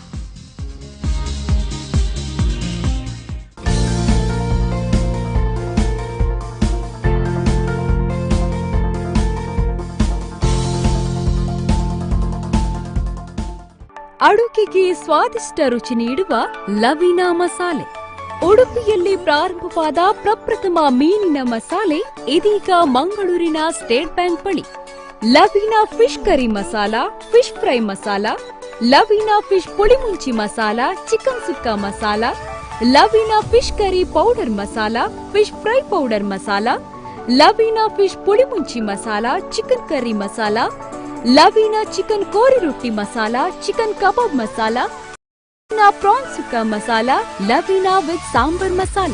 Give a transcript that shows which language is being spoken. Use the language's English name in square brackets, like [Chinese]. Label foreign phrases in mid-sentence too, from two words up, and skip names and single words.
[Kannada] ಅಡುಗೆಗೆ ಸ್ವಾದಿಷ್ಟ ರುಚಿ ನೀಡುವ ಲವೀನಾ ಮಸಾಲೆ. ಉಡುಪಿಯಲ್ಲಿ ಪ್ರಾರಂಭವಾದ ಪ್ರಪ್ರಥಮ ಮೀನಿನ ಮಸಾಲೆ ಇದೀಗ ಮಂಗಳೂರಿನ ಸ್ಟೇಟ್ ಬ್ಯಾಂಕ್ ಬಳಿ. ಲವೀನಾ ಫಿಶ್ ಕರಿ ಮಸಾಲ, ಫಿಶ್ ಫ್ರೈ ಮಸಾಲ, ಲವೀನಾ ಫಿಶ್ ಪುಳಿಮುಂಚಿ ಮಸಾಲ, ಚಿಕನ್ ಸುಕ್ಕ ಮಸಾಲ, ಲವೀನಾ ಫಿಶ್ ಕರಿ ಪೌಡರ್ ಮಸಾಲ, ಫಿಶ್ ಫ್ರೈ ಪೌಡರ್ ಮಸಾಲ, ಲವೀನಾ ಫಿಶ್ ಪುಳಿಮುಂಚಿ ಮಸಾಲ, ಚಿಕನ್ ಕರಿ ಮಸಾಲ, ಲವೀನಾ ಚಿಕನ್ ಕೋರಿ ರೊಟ್ಟಿ ಮಸಾಲ, ಚಿಕನ್ ಕಬಾಬ್ ಮಸಾಲ, ಪ್ರಾನ್ಸ್ ಸುಕ್ಕ ಮಸಾಲ, ಲವೀನಾ ವಿತ್ ಸಾಂಬಾರ್ ಮಸಾಲ.